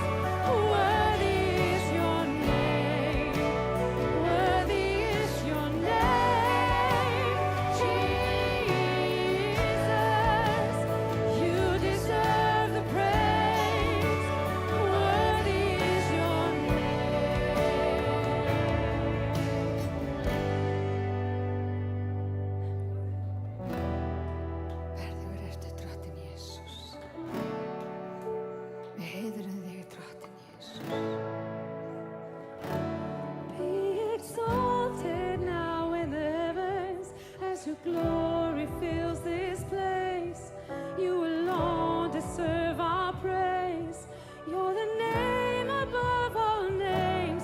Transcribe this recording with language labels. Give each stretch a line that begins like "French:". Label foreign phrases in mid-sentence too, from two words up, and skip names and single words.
English: Worthy is your name. Worthy is your name, Jesus. You deserve the praise. Worthy is your
Icelandic: Verðugur ertu, Drottinn Jesús. Við heiðrum þig, Drottinn Jesús.
English: Be exalted now in the heavens as your glory fills this place. You alone deserve our praise. You're the name above all names.